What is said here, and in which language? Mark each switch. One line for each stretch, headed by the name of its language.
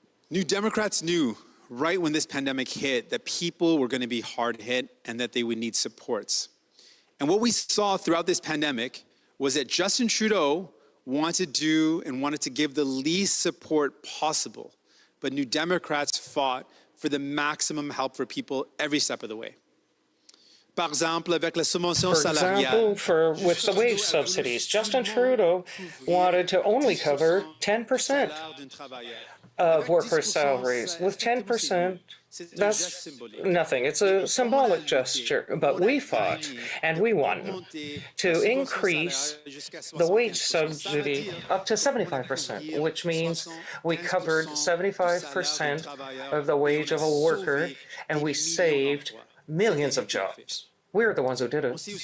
English: New Democrats knew right when this pandemic hit that people were going to be hard hit and that they would need supports. And what we saw throughout this pandemic was that Justin Trudeau wanted to give the least support possible. But New Democrats fought for the maximum help for people every step of the way.
French: Par exemple, avec la subvention salariale.
English: With the wage subsidies, Justin Trudeau wanted to only cover 10% of workers' salaries. With 10%, that's nothing. It's a symbolic gesture. But we fought, and we won, to increase the wage subsidy up to 75%, which means we covered 75% of the wage of a worker, and we saved millions of jobs. We're the ones who did it.